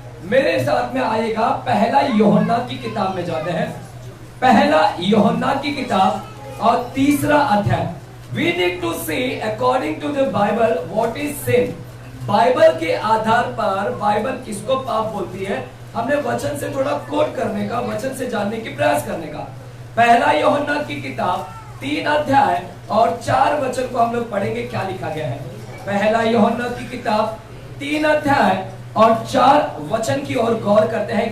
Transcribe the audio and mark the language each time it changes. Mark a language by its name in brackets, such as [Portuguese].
[Hindi] मेरे साथ में आएगा पहला यूहन्ना की किताब में जाते हैं, पहला यूहन्ना की किताब और 3रा अध्याय। [English] We need to see according to the Bible what is sin। [Hindi] Bible के आधार पर बाइबल किसको पाप बोलती है, हमने वचन से थोड़ा कोट करने का, वचन से जानने की प्रयास करने का। पहला यूहन्ना की किताब 3 अध्याय और 4 वचन को हम लोग पढ़ेंगे। क्या लिखा गया है? पहला यूहन्ना की किताब 3 अध्याय और 4 वचन की ओर गौर करते हैं।